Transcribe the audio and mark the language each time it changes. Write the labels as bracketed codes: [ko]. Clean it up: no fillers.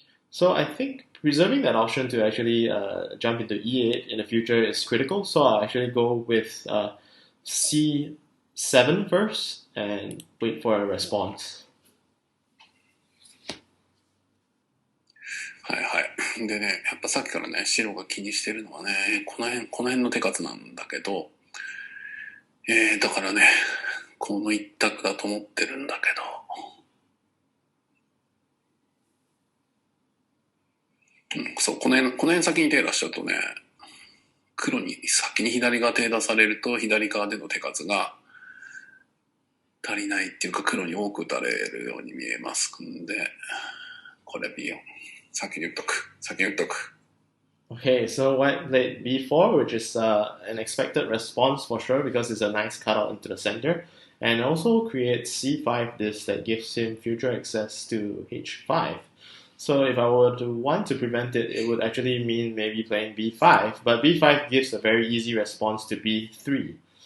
[en] So I think preserving that option to actually jump into e8 in the future is critical. So I'll actually go with c7 first and wait for a response. [ja] はいはい。でね、やっぱさっきからね、白が気にしてるのはね、この辺の手数なんだけど、だからね、この一択だと思ってるんだけど、そう、この辺先に手出しちゃうとね、黒に先に左側手出されると、左側での手数が足りないっていうか、黒に多く打たれるように見えますんで、これ B4。先に打っとく。 [en] Okay, so white played b4, which is an expected response for sure because it's a nice cutout into the center, and also creates c5 this that gives him future access to h5. So if I were to want to prevent it, it would actually mean maybe playing b5, but b5 gives a very easy response to b3.